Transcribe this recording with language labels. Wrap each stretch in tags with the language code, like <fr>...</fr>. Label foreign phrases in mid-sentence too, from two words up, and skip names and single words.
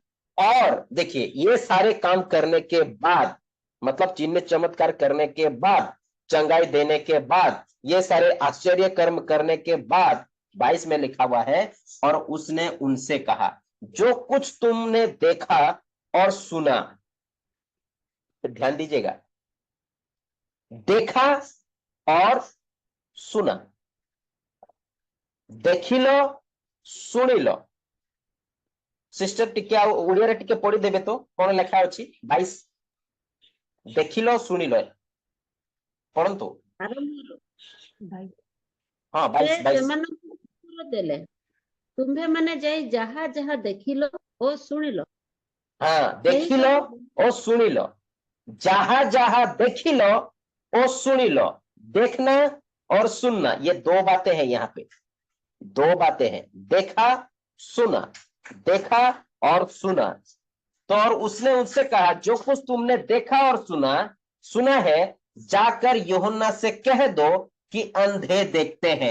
<hi>और देखिए, ये सारे काम करने के बाद, मतलब चिन्ह चमत्कार करने के बाद, चंगाई देने के बाद, ये सारे आश्चर्य कर्म करने के बाद 22 में लिखा हुआ है, और उसने उनसे कहा, जो कुछ तुमने देखा और सुना, तो ध्यान दीजिएगा, देखा और सुना,</hi> <or>ଦେଖିଲ ଶୁଣିଲ। ସିଷ୍ଟର ଟିକେ ଆଉ ଓଡିଆରେ ଟିକେ ପଢିଦେବେ ତ, କଣ ଲେଖା ଅଛି 22? ଦେଖିଲ ଶୁଣିଲ, ପଢନ୍ତୁ। ଆରମ୍ଭରୁ ଭାଇ, ହଁ, ସେ 22। ସେମାନଙ୍କୁ ଉତ୍ତର ଦେଲେ, ତୁମ୍ଭେମାନେ ଯାଇ ଯାହା ଯାହା ଦେଖିଲ ଓ ଶୁଣିଲ ହଁ, ସେହି ଦେଖିଲ ସବୁ ଓ ଶୁଣିଲ,</or> <hi>जहां जहां देखिलो और सुनिलो। देखना और सुनना, ये दो बातें हैं यहाँ पे, दो बातें हैं, देखा सुना, देखा और सुना। तो और उसने उनसे कहा, जो कुछ तुमने देखा और सुना सुना है, जाकर यूहन्ना से कह दो कि अंधे देखते हैं।</hi>